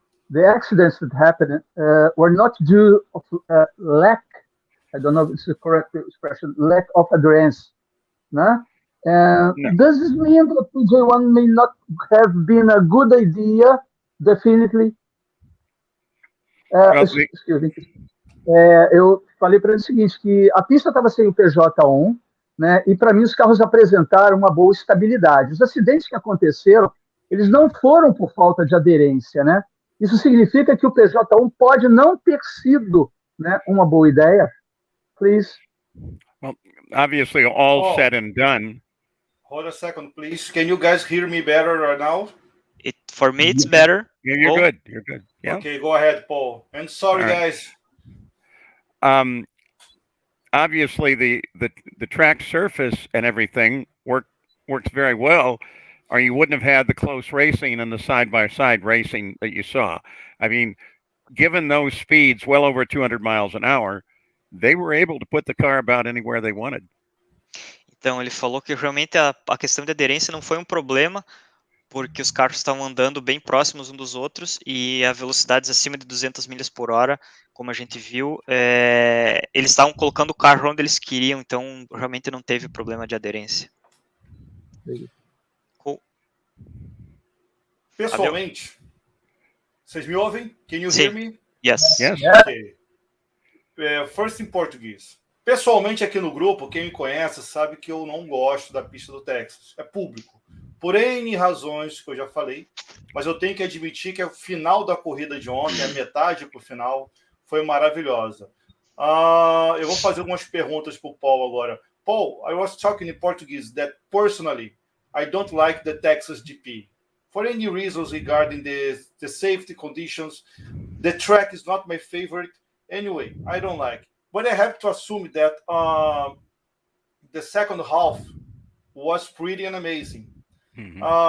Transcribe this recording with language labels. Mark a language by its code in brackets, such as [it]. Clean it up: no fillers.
[en] The accidents that happened were not due of lack. I don't know if it's the correct expression. Lack of adherence. No? No. Does this mean that PG1 may not have been a good idea? Definitely. Excuse me. [pt] Eu falei para ele o seguinte, que a pista estava sem o PJ1, né? E para mim os carros apresentaram uma boa estabilidade. Os acidentes que aconteceram, eles não foram por falta de aderência, né? Isso significa que o PJ1 pode não ter sido, né, uma boa ideia. [en] Please. Well, obviously, all said and done. Hold a second, please. Can you guys hear me better right now? For me, it's better. Yeah, you're good. You're good. Yeah. Okay, go ahead, Paul. And sorry, guys. Obviously, the track surface and everything works very well, or you wouldn't have had the close racing and the side-by-side racing that you saw. I mean, given those speeds, well over 200 miles an hour, they were able to put the car about anywhere they wanted. [pt] Então, ele falou que realmente a questão de aderência não foi um problema, porque os carros estavam andando bem próximos uns dos outros e a velocidades acima de 200 milhas por hora, como a gente viu, eles estavam colocando o carro onde eles queriam, então realmente não teve problema de aderência. [en] Cool. [pt] Pessoalmente, vocês me ouvem? [en] Can you hear me? Yes. Okay. First [pt] em português. Pessoalmente, aqui no grupo, quem me conhece sabe que eu não gosto da pista do Texas. É público. Por N razões que eu já falei, mas eu tenho que admitir que o final da corrida de ontem, a metade para o final, foi maravilhosa. Eu vou fazer algumas perguntas para o Paul agora. [en] Paul, I was talking in Portuguese that personally, I don't like the Texas GP. For any reasons regarding the safety conditions, the track is not my favorite. Anyway, I don't like. But I have to assume that the second half was pretty and amazing. Mm-hmm.